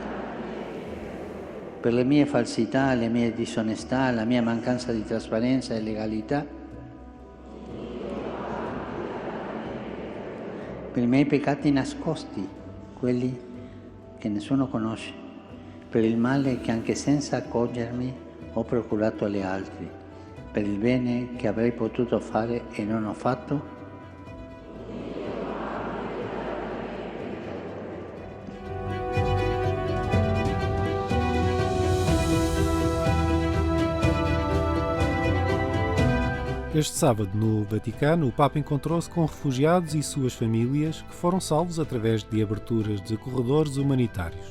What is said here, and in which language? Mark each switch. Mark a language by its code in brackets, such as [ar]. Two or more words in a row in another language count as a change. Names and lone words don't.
[it] Per le mie falsità, le mie disonestà, la mia mancanza di trasparenza e legalità, per i miei peccati nascosti, quelli che nessuno conosce, per il male che anche senza accorgermi ho procurato agli altri, per il bene che avrei potuto fare e non ho fatto. [pt] Este sábado, no Vaticano, o Papa encontrou-se com refugiados e suas famílias que foram salvos através de aberturas de corredores humanitários.